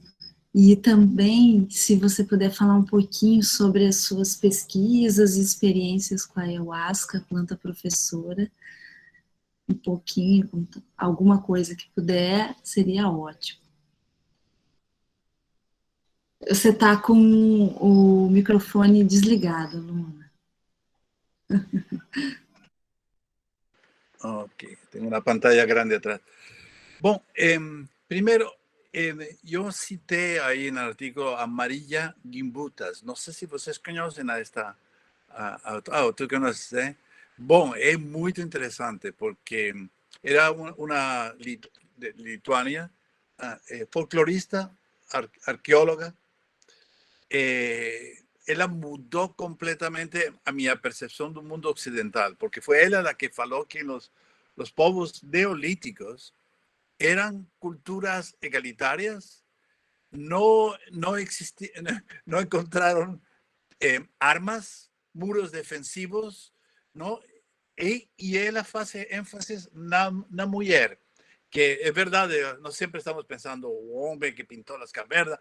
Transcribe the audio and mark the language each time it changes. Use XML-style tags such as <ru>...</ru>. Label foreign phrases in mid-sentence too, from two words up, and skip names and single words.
<pt>E também, se você puder falar um pouquinho sobre as suas pesquisas e experiências com a ayahuasca, planta professora, um pouquinho, alguma coisa que puder, seria ótimo. Você está com o microfone desligado, Luna.</pt> <es>Ok, tengo una pantalla grande atrás. Bom, primero, yo cité ahí en el artículo a Maria Gimbutas. No sé si vocês conocen a esta... tú conoces, ¿eh? Bom, es muy interesante porque era una de Lituania, folclorista, arqueóloga. Ella mudó completamente a mi percepción del mundo occidental, porque fue ella la que faló que los povos neolíticos eran culturas egalitarias, no encontraron armas, muros defensivos, ¿no? Y ella hace énfasis na mujer, que es verdad, no siempre estamos pensando un hombre que pintó las cavernas.</es>